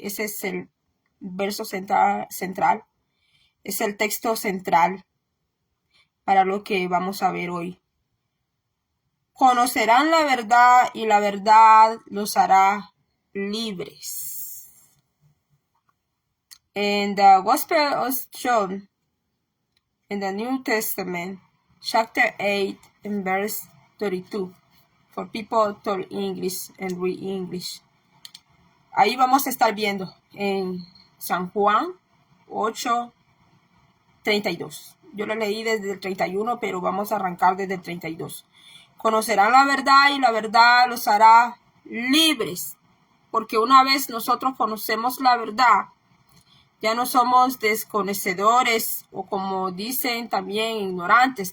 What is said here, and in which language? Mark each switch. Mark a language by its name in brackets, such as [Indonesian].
[Spanish] Ese es el verso central. Es el texto central para lo que vamos a ver hoy. Conocerán la verdad y la verdad los hará libres. [English] In the Gospel of John, in the New Testament, chapter 8 and verse 32, for people talk English and read English. [Spanish] Ahí vamos a estar viendo en San Juan 8:32. Yo lo leí desde el 31, pero vamos a arrancar desde el 32. Conocerán la verdad y la verdad los hará libres. Porque una vez nosotros conocemos la verdad, ya no somos desconocedores, o como dicen también, ignorantes.